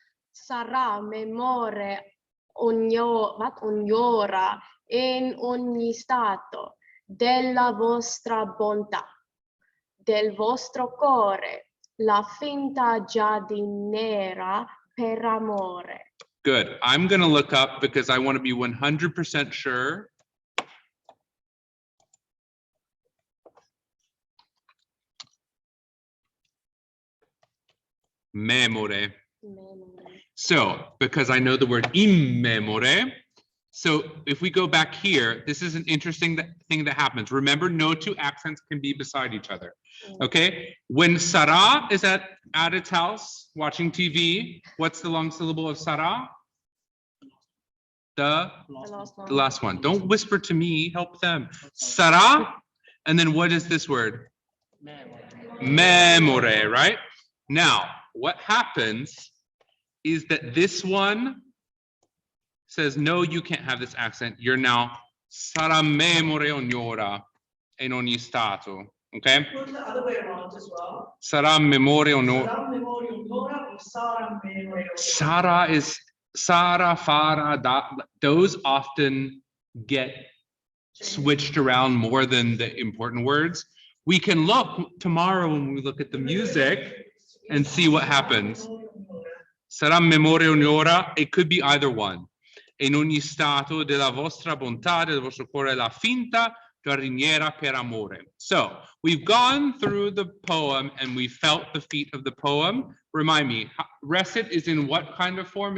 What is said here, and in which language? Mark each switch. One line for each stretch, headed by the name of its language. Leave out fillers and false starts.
Italian: Sarà memore ognora in ogni stato della vostra bontà, del vostro cuore, la finta giardiniera per amore.
English: Good. I'm going to look up because I want to be 100% sure. Memore. So, because I know the word immemore. So if we go back here, this is an interesting thing that happens. Remember, no two accents can be beside each other. Okay? When Sarah is at its house watching TV, what's the long syllable of Sarah? The last one. Don't whisper to me, help them. Sarah, and then what is this word? Memore, right? Now, what happens is that this one says, no, you can't have this accent. You're now
Italian: sarà memore ognora in ogni stato.
English: Okay? Put the other way around as well.
Italian: Sarà memore ognora. Sarà memoria ognora or sarà memoria ognora?
English: Sara is Sara, Fara, da, those often get switched around more than the important words. We can look tomorrow when we look at the music and see what happens.
Italian: Sarà memoria ognora,
English: it could be either one.
Italian: In ogni stato della vostra bontà, del vostro cuore, la finta giardiniera per amore.
English: So we've gone through the poem and we felt the feet of the poem. Remind me, recit is in what kind of form?